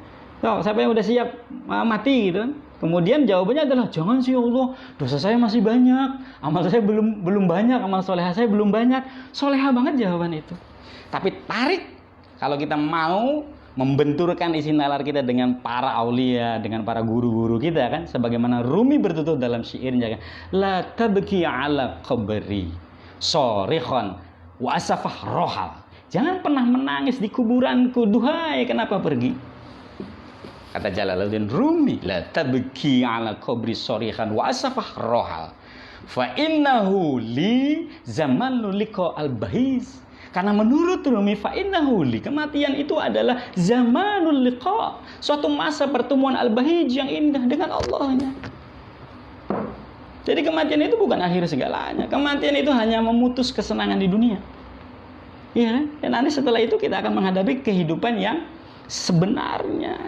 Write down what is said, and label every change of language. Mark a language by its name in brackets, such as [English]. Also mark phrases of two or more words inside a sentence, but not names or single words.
[Indonesian] So, siapa yang udah siap mati gitu kan. Kemudian jawabannya adalah jangan sih Allah, dosa saya masih banyak, amal saya belum banyak, amal soleha saya belum banyak. Soleha banget jawaban itu. Tapi tarik, kalau kita mau membenturkan isi nalar kita dengan para aulia, dengan para guru-guru kita kan, sebagaimana Rumi bertutur dalam syairnya kan, [Arabic] لا تبك على قبري صارخا وا أسفاه رحل. [Indonesian] Jangan pernah menangis di kuburanku, duhai kenapa pergi. Kata Jalaluddin Rumi, [Arabic] لا تبك على قبري صارخا وا أسفاه رحل فإنه لزمان لقاء البهيج. [Indonesian] Karena menurut Rumi, [Arabic] فإنه لي, [Indonesian] kematian itu adalah [Arabic] زمان اللقاء, [Indonesian] suatu masa pertemuan al-bahij yang indah dengan Allahnya. Jadi kematian itu bukan akhir segalanya. Kematian itu hanya memutus kesenangan di dunia. Ya, dan nanti setelah itu kita akan menghadapi kehidupan yang sebenarnya.